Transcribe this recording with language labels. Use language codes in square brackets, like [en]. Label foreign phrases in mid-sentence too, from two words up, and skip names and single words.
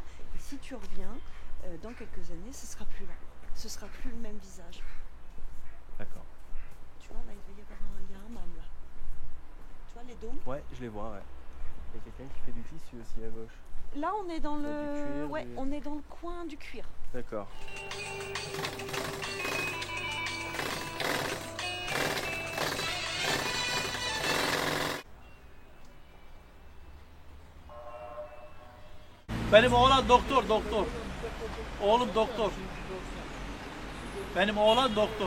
[fr] Et si tu reviens, dans quelques années, ce sera plus là. Ce sera plus le même visage. D'accord. Tu vois, là, il va y avoir il y a un hammam, là. Tu vois, les dômes? Ouais, je les vois, ouais. Il y a quelqu'un qui fait du tissu aussi à gauche. Là, on est dans Du le... cuir, on est dans le coin du cuir. D'accord. [tr] Benim oğlan doktor. Oğlum doktor. Benim oğlan doktor.